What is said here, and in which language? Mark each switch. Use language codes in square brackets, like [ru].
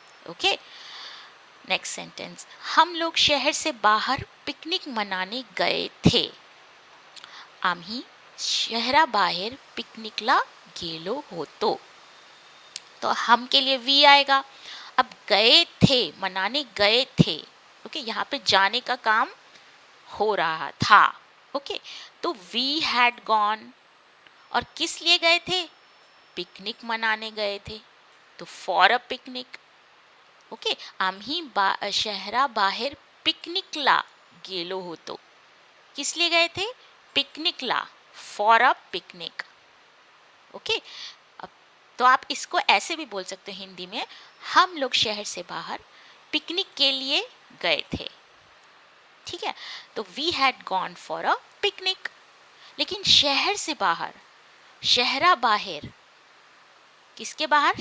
[hi] Okay, next sentence, हम लोग शहर से बाहर पिकनिक मनाने गए थे, [mr] आम्ही शहराबाहेर पिकनिकला गेलो होतो। [hi] तो हम के लिए वी आएगा। अब गए थे, मनाने गए थे, ओके यहाँ पे जाने का काम हो रहा था, ओके तो [en] we had gone, [hi] और किस लिए गए थे? पिकनिक मनाने गए थे, तो [en] for a picnic, [hi] ओके [mr] आम्ही शहराबाहेर पिकनिकला गेलो होतो, [hi] किस लिए गए थे? [en] पिकनिकला, for a picnic, okay. [hi] तो आप इसको ऐसे भी बोल सकते हो हिंदी में, हम लोग शहर से बाहर पिकनिक के लिए गए थे, ठीक है। तो [en] We had gone for a picnic. [hi] लेकिन शहर से बाहर, [mr] शहरा बाहर, [hi] किसके बाहर?